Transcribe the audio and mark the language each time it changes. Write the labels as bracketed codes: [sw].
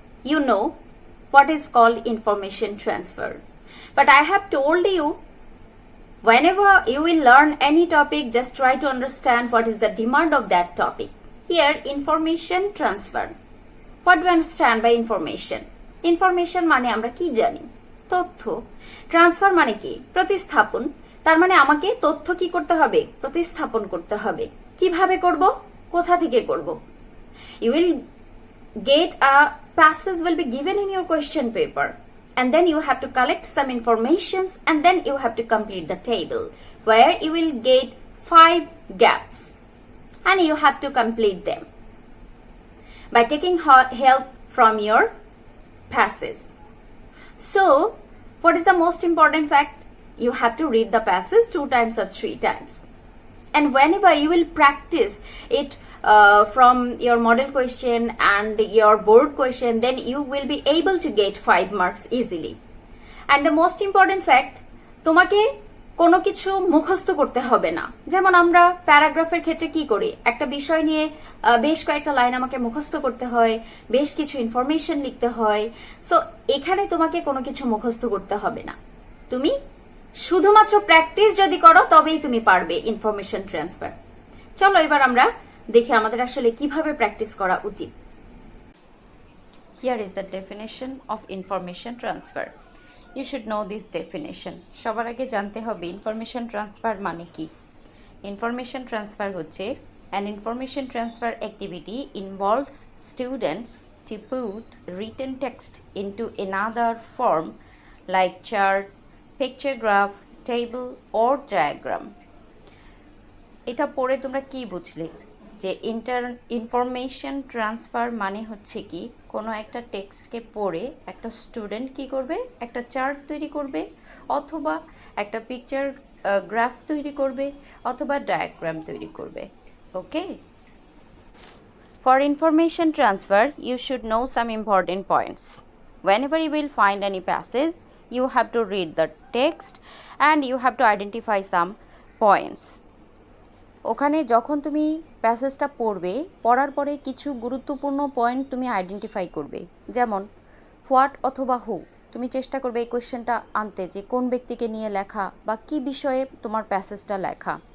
[en] You know what is called information transfer. But I have told you, whenever you will learn any topic, just try to understand what is the demand of that topic. Here, information transfer. What do you understand by information? [bn] Information মানে আমরা কি জানি? তথ্য। Transfer মানে কি? প্রতিস্থাপন। তার মানে আমাকে তথ্য কি করতে হবে? প্রতিস্থাপন করতে হবে। কিভাবে করব? কোথা থেকে করব? [en] You will get a passage will be given in your question paper, and then you have to collect some informations, and then you have to complete the table where you will get 5 gaps, and you have to complete them by taking help from your passage. So, what is the most important fact? You have to read the passage 2 times or 3 times. And whenever you will practice it from your model question and your board question, then you will be able to get 5 marks easily. And the most important fact, [bn] তোমাকে কোনো কিছু মুখস্থ করতে হবে না। যেমন আমরা প্যারাগ্রাফের ক্ষেত্রে কি করি, একটা বিষয় নিয়ে বেশ কয়েকটা লাইন আমাকে মুখস্থ করতে হয়, বেশ কিছু ইনফরমেশন লিখতে হয়। সো এখানে তোমাকে কোনো কিছু মুখস্থ করতে হবে না। তুমি শুধুমাত্র প্র্যাকটিস যদি করো তবেই তুমি পারবে ইনফরমেশন ট্রান্সফার। চলো এবার আমরা দেখি আমাদের আসলে কিভাবে প্র্যাকটিস করা উচিত। [en] Here is the definition of information transfer. You should know this definition. [bn] সবার আগে জানতে হবে ইনফরমেশন ট্রান্সফার মানে কি। ইনফরমেশন ট্রান্সফার হচ্ছে [en] an information transfer activity involves students to put written text into another form like chart, picture graph, table or diagram. [bn] এটা পড়ে তোমরা কি বুঝলে? যে ইনফরমেশন ট্রান্সফার মানে হচ্ছে কি, কোনো একটা টেক্সটকে পড়ে একটা স্টুডেন্ট কি করবে, একটা চার্ট তৈরি করবে, অথবা একটা পিকচার গ্রাফ তৈরি করবে, অথবা ডায়াগ্রাম তৈরি করবে। [en] Okay, for information transfer you should know some important points. Whenever you will find any passage, you have to read the text and you have to identify some points. [bn] ওখানে যখন তুমি প্যাসেজটা পড়বে, পড়ার পরে কিছু গুরুত্বপূর্ণ পয়েন্ট তুমি আইডেন্টিফাই করবে। যেমন হোয়াট অথবা হু, তুমি চেষ্টা করবে এই কোয়েশ্চেনটা আনতে যে কোন ব্যক্তিকে নিয়ে লেখা বা কি বিষয়ে তোমার প্যাসেজটা লেখা।